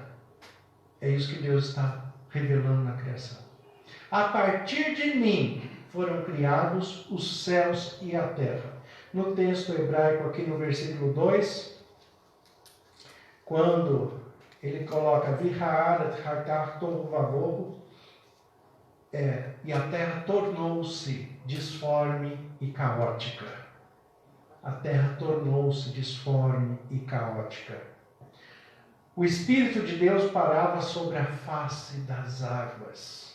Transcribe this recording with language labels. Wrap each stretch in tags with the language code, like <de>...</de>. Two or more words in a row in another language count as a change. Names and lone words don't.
<pt>É isso que Deus está revelando na criação. A partir de mim foram criados os céus e a terra. No texto hebraico, aqui no versículo 2, quando ele coloca</pt> <he>והארץ היתה תהו ובהו,</he> <pt>e a terra tornou-se disforme e caótica. A terra tornou-se disforme e caótica. O Espírito de Deus parava sobre a face das águas.</pt>